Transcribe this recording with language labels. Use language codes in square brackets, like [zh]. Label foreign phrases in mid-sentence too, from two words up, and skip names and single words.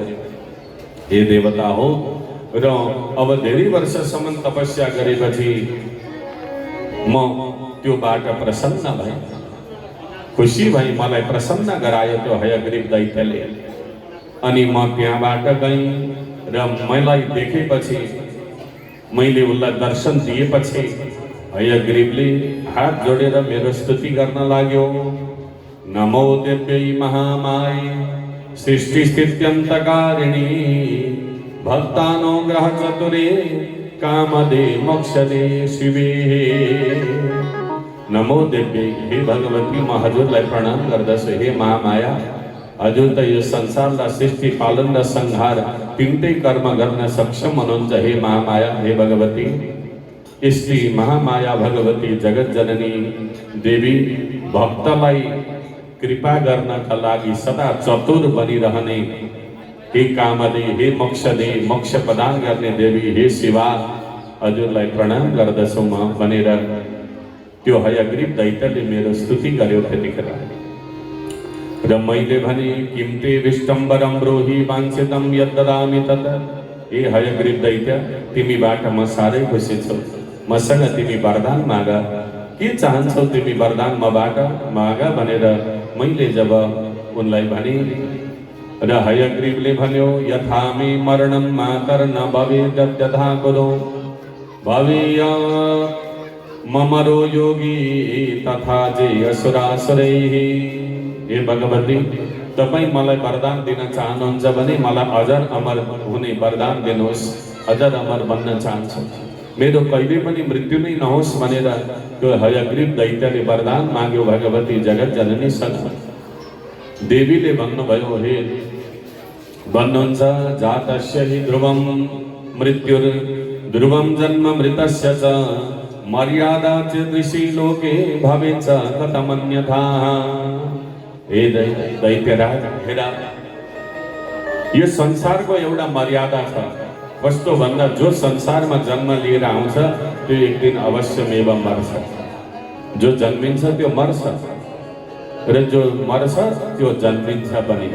[ne] हे देवता हो, र अब धेरै वर्षसम्म तपस्या गरेपछि म त्योबाट प्रसन्न भएँ, खुसी भई, मलाई प्रसन्न गरायो त्यो हयग्रीव दैत्यले। अनि म त्यहाँबाट गएँ र मलाई देखेपछि, मैले उसलाई दर्शन दिएपछि हयग्रीवले हात जोडेर मेरो स्तुति गर्न लाग्यो। [sa] नमो देव्यै महामाये सृष्टि स्थित्यन्तकारिणी भक्तानुग्रह चतुरे कामदे मोक्षदे शिवे। नमो देव्यै, [ne] हे भगवती, म हजुरलाई प्रणाम गर्दछु। हे महामाया, हजुर त यो संसारलाई सृष्टि पालन र संहार तिनटै कर्म गर्न सक्षम हुनुहुन्छ। हे महामाया, हे भगवती, यस्ती महामाया भगवती जगत जननी देवी भक्तलाई कृपा गर्नका लागि सदा चतुर बनिरहने, हे कामदे, हे मोक्षदे, मोक्ष प्रदान गर्ने देवी, हे शिवा, हजुरलाई प्रणाम गर्दछु म भनेर त्यो हयग्रीव दैत्यले मेरो स्तुति गर्यो। त्यतिखेर र मैले भने, [sa] किम ते विष्टम्बरम ब्रूहि वाञ्छितं यद्ददामि तत्। [ne] हे हयग्रीव दैत्य, तिमीबाट म साह्रै खुसी छु, मसँग तिमी वरदान माग, के चाहन्छौ तिमी वरदान मबाट माग भनेर मैले जब उनलाई भने, र हयग्रीवले भन्यो, [sa] यथा मे मरणं मातर न भवेद्यथा कुरु भवेय ममरो योगी तथा जे असुरासुरैः। [ne] हे भगवती, तपाईँ मलाई वरदान दिन चाहनुहुन्छ भने मलाई अजर अमर हुने वरदान दिनुहोस्, अजर अमर बन्न चाहन्छु, मेरो कहिले पनि मृत्यु नै नहोस् भनेर त्यो हयग्रीव दैत्यले वरदान माग्यो भगवती जगत जननीसँग। देवीले भन्नुभयो, हे भन्नुहुन्छ, [sa] जातस्य हि ध्रुवं मृत्युर् ध्रुवं जन्म मृतस्य च मर्यादा च ऋषि लोके भवेत् च कथमन्यथा। [ne] हे दैत्यराज, हेर, यो संसारको एउटा मर्यादा छ। कस्तो भन्दा जो संसारमा जन्म लिएर आउँछ त्यो एक दिन अवश्यमेव मर्छ। जो जन्मिन्छ त्यो मर्छ, र जो मर्छ त्यो जन्मिन्छ पनि।